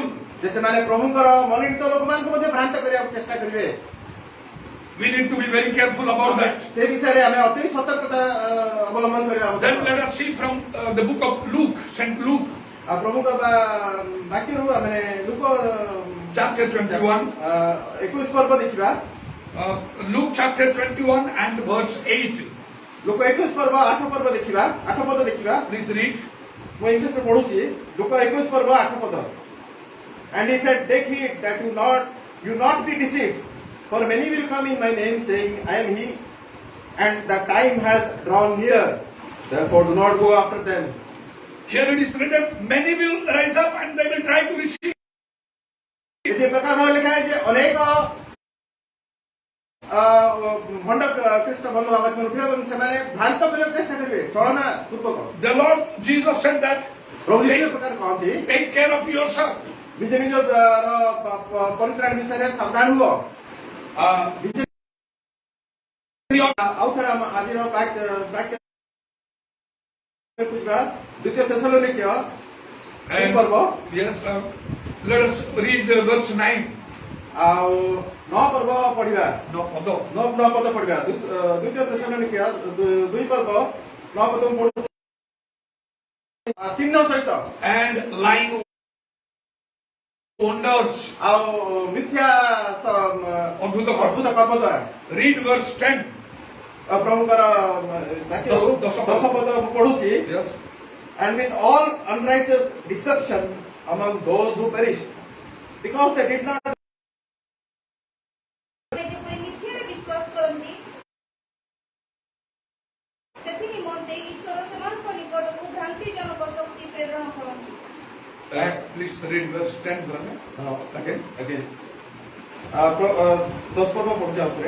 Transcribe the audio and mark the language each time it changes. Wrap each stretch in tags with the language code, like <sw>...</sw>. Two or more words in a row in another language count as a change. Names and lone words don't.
<or>ଯେ ସେମାନେ ପ୍ରଭୁଙ୍କର ମନୋନୀତ ଲୋକମାନଙ୍କୁ ମଧ୍ୟ ଭ୍ରାନ୍ତ କରିବାକୁ ଚେଷ୍ଟା କରିବେ।</or> <en>We need to be very careful about that.</en> <or>ସେ ବିଷୟରେ ଆମେ ଅତି ସତର୍କତା ଅବଲମ୍ବନ କରିବା</or> <en>Then</en> <or>ଆବଶ୍ୟକ।</or> <en>let us see from the book of Luke, Saint Luke,</en> <or>ପ୍ରଭୁଙ୍କର ବାକ୍ୟରୁ ଆମେ ଲୁକ</or> <en>chapter 21.</en> <or>21 ପର୍ବ ଦେଖିବା।</or> <en>Luke chapter 21 and verse 8.</en> <or>ଲୋକ 21 ପର୍ବ 8 ପର୍ବ ଦେଖିବା 8 ପଦ ଦେଖିବା।</or> <en>Please read.</en> <or>ମୁଁ ଇଂଲିଶରେ ପଢୁଛି ଲୋକ 21 ପର୍ବ 8 ପଦ।</or> <en>And he said, take heed that you not be deceived, for many will come in my name saying, I am he, and the time has drawn near, therefore do not go after them. Here it is written, many will rise up and they will try to receive.</en> <or>ଏଠି ପ୍ରକାର ଭାବରେ ଲେଖା ହେଇଛି ଅନେକ ଭଣ୍ଡ ଖ୍ରୀଷ୍ଟ ବନ୍ଧୁ ବାବାଜୀ ଉଠିବେ ଏବଂ ସେମାନେ ଭ୍ରାନ୍ତ କରିବାକୁ ଚେଷ୍ଟା କରିବେ ଛଳନା ପୂର୍ବକ।</or> <en>The Lord Jesus said that,</en> <or>ପ୍ରଭୁ ଯୀଶୁ ଏ ପ୍ରକାର କହନ୍ତି</or> <en>take care of yourself.</en> <or>ନିଜ ନିଜର ପରିତ୍ରାଣ ବିଷୟରେ ସାବଧାନ ହୁଅ। ଆଉ ଥରେ ଆଜିର ବାକ୍ୟ ଦ୍ୱିତୀୟ ତେସଲୋନିକ୍ୟ ପର୍ବ</or> <en>Yes, let us read verse 9.</en> <or>ଆଉ 9 ପର୍ବ ପଢିବା।</or> <en>No,</en> <or>9 ପଦ ପଢିବା। ଦ୍ୱିତୀୟ ତେସଲୋନିକ୍ୟ 2 ପର୍ବ 9 ପଦ ପଢୁ ଚିହ୍ନ ସହିତ</or> <en>and lying wonders.</en> <or>ଆଉ ମିଥ୍ୟା ଅଦ୍ଭୁତ ଅଦ୍ଭୁତ କର୍ମ ଦ୍ୱାରା।</or> <en>Read verse 10.</en> <or>ପ୍ରଭୁଙ୍କର ବାକ୍ୟରୁ 10 ପଦ ମୁଁ ପଢୁଛି।</or> <en>Yes. And with all unrighteous deception among those who perish, because they did not</en> <or>ଯେପରି ମିଥ୍ୟାରେ ବିଶ୍ୱାସ କରନ୍ତି ସେଥି ନିମନ୍ତେ ଈଶ୍ୱର ସେମାନଙ୍କ ନିକଟକୁ ଭ୍ରାନ୍ତିଜନକ ଶକ୍ତି ପ୍ରେରଣ କରନ୍ତି।</or> <en>Please read verse 10, brother. Again.</en> <or>10 ପର୍ବ ପଢୁଛି ଆଉଥରେ।</or>